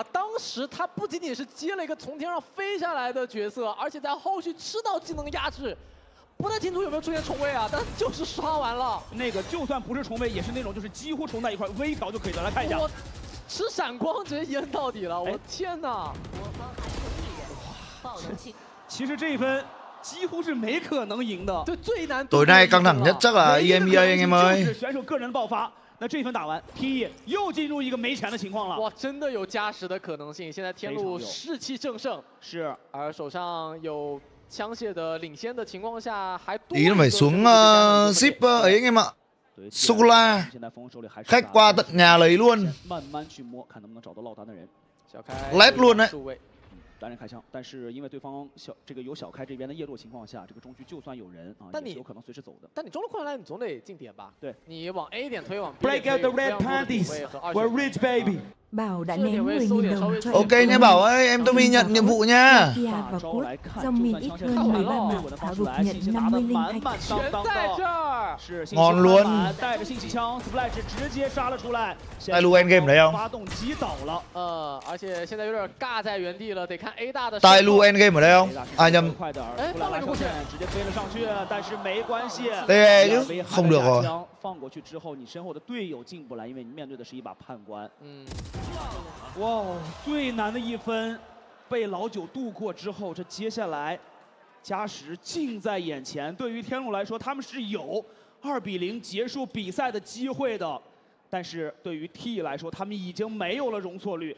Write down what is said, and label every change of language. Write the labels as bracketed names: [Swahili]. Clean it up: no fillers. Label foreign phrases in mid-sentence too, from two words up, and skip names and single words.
[Chinese] 当时他不仅仅是接了一个从天上飞下来的角色，而且在后续吃到技能压制， 不太清楚有没有出现重位啊，但就是刷完了。那个就算不是重位，也是那种就是几乎重在一块，微调就可以的。来看一下，吃闪光直接EN到底了，我天哪！其实这一分几乎是没可能赢的。对，最难。 [Vietnamese] Tối nay căng thẳng nhất chắc là EMEA anh em [Chinese] 就 [Vietnamese] ơi。 [Chinese] 是选手个人的爆发。那这一分打完 ，TE 又进入一个没钱的情况了。哇，真的有加时的可能性。现在天路士气正盛，是，而手上有枪械的领先的情况下，还多。 [Vietnamese] Tí nó phải xuống ship ấy anh em ạ. Sô cô la. Khách qua tận nhà lấy luôn. [Chinese] 慢慢去摸，看能不能找到落单的人。小开 [Vietnamese] Led luôn đấy. [Chinese] 单人开枪，但是因为对方有小开这边的叶落情况下，这个中区就算有人啊，也是有可能随时走的。但你中路困难来，你总得进点吧？对，你往 A 点推，往 B 点 Break 推。 [English] out the red panties, we're rich baby. [Vietnamese] Bảo đã ném 10.000 đồng cho Ok nha Bảo ơi, em Tumi nhận nhiệm vụ nha. Kia và Cút, dòng mình ít hơn 13 mạng, Thảo Đục nhận 50 linh thạch. [Chinese] 全在这儿。是 [Vietnamese] ngon luôn. [Chinese] 带着信息枪 ，Splash 直接杀了出来。 LUπαιNG 没有？发动击倒了。而且现在有点尬在原地了，得看 A 大的。 LUπαιNG 没有？啊nhầm. 哎，放了个过线，直接飞了上去，但是没关系。 [Vietnamese] 对 chứ, không được rồi. [Chinese] 放过去之后，你身后的队友进不来，因为你面对的是一把判官。哇，最难的一分被老九度过之后，这接下来加时近在眼前。对于天路来说，他们是有2-0结束比赛的机会的，但是对于 T 来说，他们已经没有了容错率。